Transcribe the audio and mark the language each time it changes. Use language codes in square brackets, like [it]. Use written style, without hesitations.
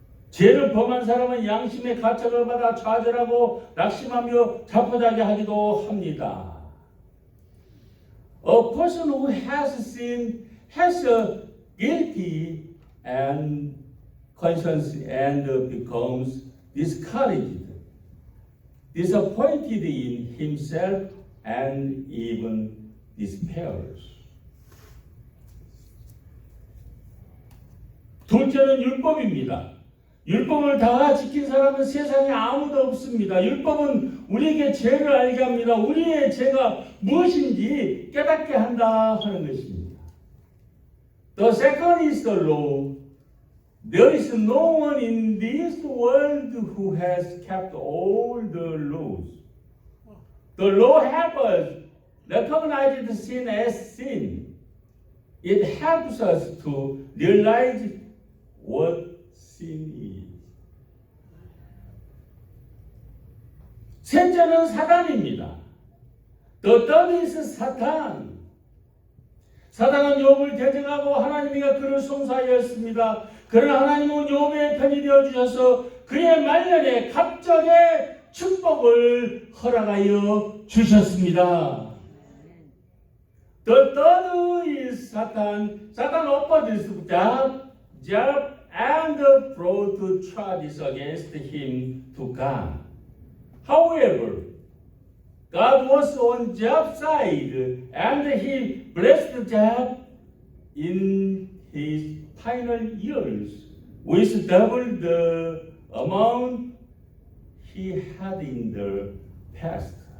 [ko] 죄를 범한 사람은 양심의 가책을 받아 좌절하고 낙심하며 자포자기 하기도 합니다. [en] A person who has sinned has a guilty and conscience and becomes discouraged, disappointed in himself and even despairs. [ko] 둘째는 율법입니다. 율법을 다 지킨 사람은 세상에 아무도 없습니다. 율법은 우리에게 죄를 알게 합니다. 우리의 죄가 무엇인지 깨닫게 한다 하는 것입니다. [en] The second is the law. There is no one in this world who has kept all the laws. The law helps us recognize the sin as sin. It helps us to realize what sin is. [ko] 셋째는 사단입니다. [en] The third is 사탄. [ko] 사단은 욥을 대적하고 하나님이가 그를 송사하였습니다. 그러나 하나님은 욥의 편이 되어 주셔서 그의 말년에 갑절의 축복을 허락하여 주셨습니다. [en] The third is 사탄. 사탄 opposed Job and brought charges against him to God. However, God was on Job's side, and he blessed Job in his final years with double the amount he had in the past.